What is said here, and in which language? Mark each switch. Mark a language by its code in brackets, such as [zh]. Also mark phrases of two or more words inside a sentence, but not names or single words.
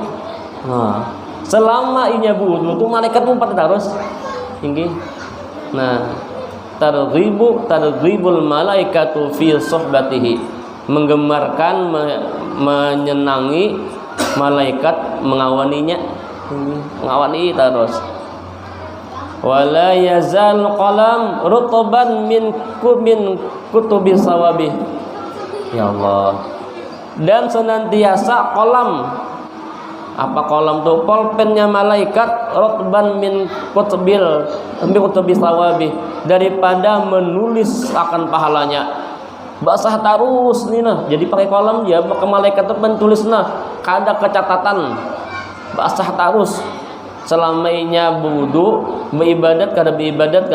[bjn] Nah, selama inya wudu tu malaikat umpat terus tinggi. Nah, [ar] ترغيب الملائكة في صحبته, [bjn] menggemarkan menyenangi malaikat mengawaninya, mengawani terus. [ar] ولا يزال القلم رطبا من كتب ثوابه. يا الله. [bjn] Dan senantiasa kolam, apa kolam tuh pulpennya malaikat [ar] رطبا من كتب ثوابه, [bjn] daripada menulis akan pahalanya. Basah terus nih nah, jadi pakai kolam ya ke malaikat itu menulis nah, kada kecatatan. Basah terus selamanya wudu, beribadat kada beribadat kah?